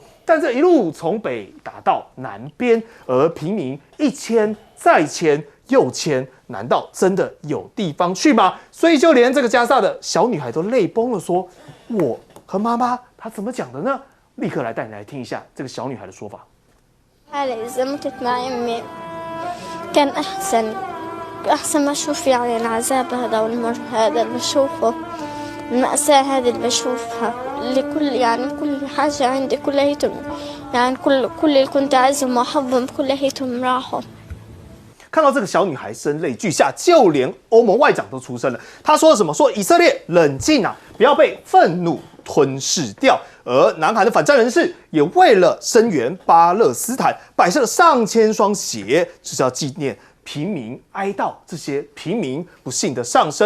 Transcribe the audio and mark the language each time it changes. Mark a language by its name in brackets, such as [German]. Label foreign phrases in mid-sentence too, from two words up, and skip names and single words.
[Chinese] 但这一路从北打到南边，而平民一迁再迁又迁，难道真的有地方去吗？所以就连这个加萨的小女孩都泪崩了，说我和妈妈她怎么讲的呢？立刻来带你来听一下这个小女孩的说法。 [Arabic] إذا متت مع أمي كان أحسن ما أشوف يعني العذاب هذا والمر هذا اللي بشوفه المأساة هذه اللي بشوفها اللي كل حاجة عندي كليتهم يعني كل اللي كنت أعزهم وأحبهم كليتهم راحوا。 [Chinese] 看到这个小女孩声泪俱下，就连欧盟外长都出声了。他说什么？说以色列冷静啊，不要被愤怒吞噬掉。而南韩的反战人士也为了声援巴勒斯坦，摆设了上千双鞋，就是要纪念平民哀悼这些平民不幸的丧生。